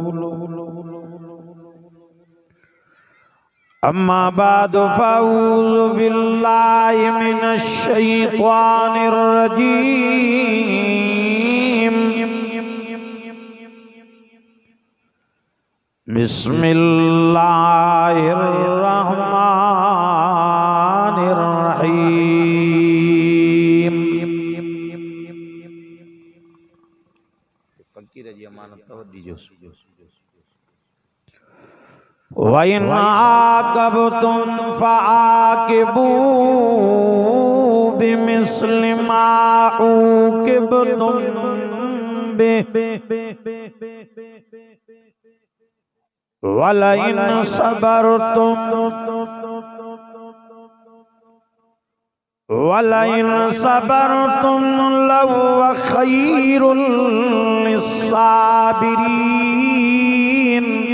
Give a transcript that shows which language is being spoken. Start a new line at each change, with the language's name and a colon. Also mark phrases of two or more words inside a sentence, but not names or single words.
Arabic: أما بعد فأعوذ بالله من الشيطان الرجيم بسم الله الرحمن الرحيم.
Urdu: فقیر جی امانت توجہ دیجو.
Arabic: وإن عاقبتم فعاقبوا بمثل ما عوقبتم به ولئن صبرتم لهو خير للصابرين